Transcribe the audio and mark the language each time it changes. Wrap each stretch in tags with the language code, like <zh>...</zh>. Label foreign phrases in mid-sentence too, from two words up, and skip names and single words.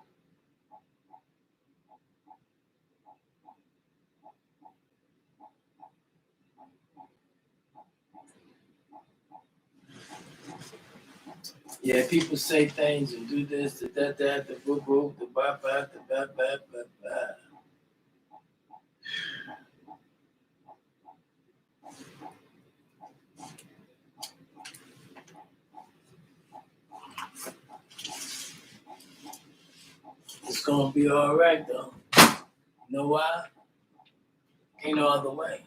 <en>Yeah, people say things and do this, the that, the boop, boop, the ba, ba, the ba, ba, ba, ba. It's gonna be all right though. You know why? Ain't no other way.</en>